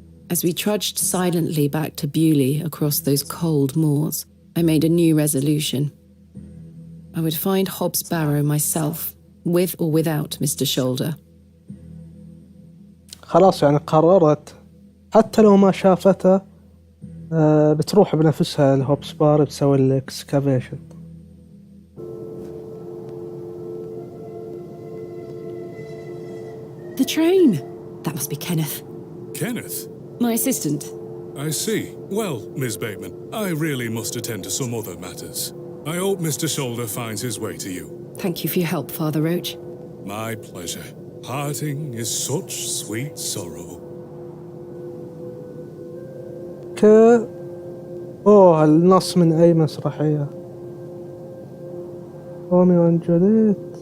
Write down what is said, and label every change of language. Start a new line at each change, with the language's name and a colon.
English: As we trudged silently back to Bewley across those cold moors, I made a new resolution. I would find Hobbs Barrow myself, with or without Mr. Shoulder.
Arabic: خلاص يعني قررت حتى لو ما شافته بتروح بنفسها الهوبس بار بتسوي الإكسكافيشن.
English: The train! That must be Kenneth. Kenneth? My assistant. I see. Well, Miss Bateman, I really must attend to some other matters. I hope Mr. Shoulder finds his way to you. Thank you for your help, Father Roach. My pleasure. Parting is such sweet sorrow.
Arabic: أوه النص من أي مسرحية؟ روميو and Juliet.